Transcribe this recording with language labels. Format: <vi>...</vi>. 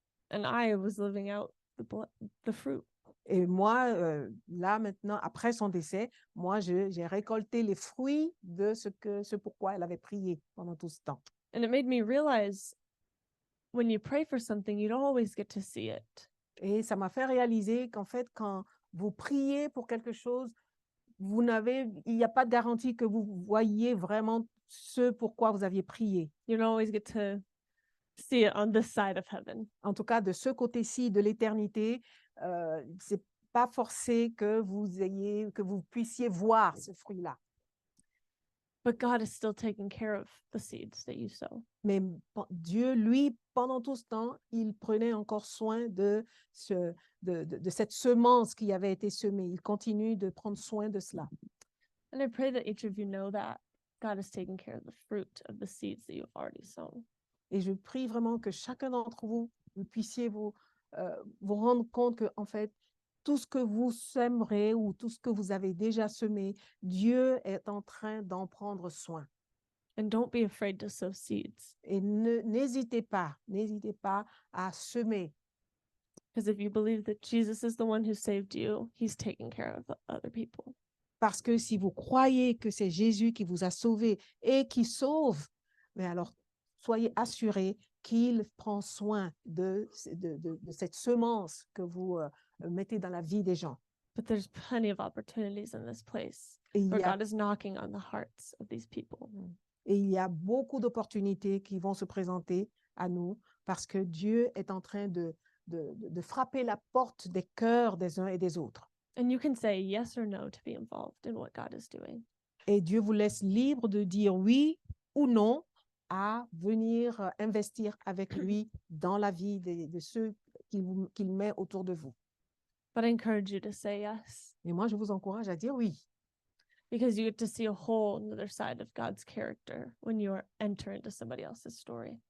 <en>And I was living out the fruit.</en> <fr>Et moi, là maintenant, après son décès, moi, j'ai récolté les fruits de ce pourquoi elle avait prié pendant tout ce temps.</fr> <en>And it made me realize when you pray for something, you don't always get to see it.</en> <fr>Et ça m'a fait réaliser qu'en fait, quand vous priez pour quelque chose, il n'y a pas de garantie que vous voyez vraiment ce pourquoi vous aviez prié.</fr> <en>You don't always get to see it on this side of heaven.</en> <fr>En tout cas, de ce côté-ci de l'éternité, c'est pas forcé que vous puissiez voir ce fruit-là.</fr> <en>But God is still taking care of the seeds that you sow.</en> <fr>Mais Dieu, lui, pendant tout ce temps, il prenait encore soin de cette semence qui avait été semée. Il continue de prendre soin de cela.</fr> <en>And I pray that each of you know that God is taking care of the fruit of the seeds that you've already sown.</en> <fr>Et je prie vraiment que chacun d'entre vous, vous puissiez vous rendre compte que, en fait, tout ce que vous sèmerez ou tout ce que vous avez déjà semé, Dieu est en train d'en prendre soin.</fr> <en>And don't be afraid to sow seeds.</en> <fr>Et n'hésitez pas à semer.</fr> <en>Because if you believe that Jesus is the one who saved you, he's taking care of other people.</en> <fr>Parce que si vous croyez que c'est Jésus qui vous a sauvé et qui sauve, mais alors soyez assurés qu'il prend soin de cette semence que vous mettez dans la vie des gens.</fr> <en>But there's plenty of opportunities in this place</en> <fr>Et</fr> <en>where God is knocking on the hearts of these people.</en> <fr>il y a beaucoup d'opportunités qui vont se présenter à nous parce que Dieu est en train de frapper la porte des cœurs des uns et des autres.</fr> <en>And you can say yes or no to be involved in what God is doing.</en> <fr>Et Dieu vous laisse libre de dire oui ou non à venir investir avec lui dans la vie de ceux qu'il met autour de vous.</fr> <en>But I encourage you to say yes,</en> <fr>Et moi, je vous encourage à dire oui,</fr> <en>because you get to see a whole another side of God's character when you enter into somebody else's story.</en>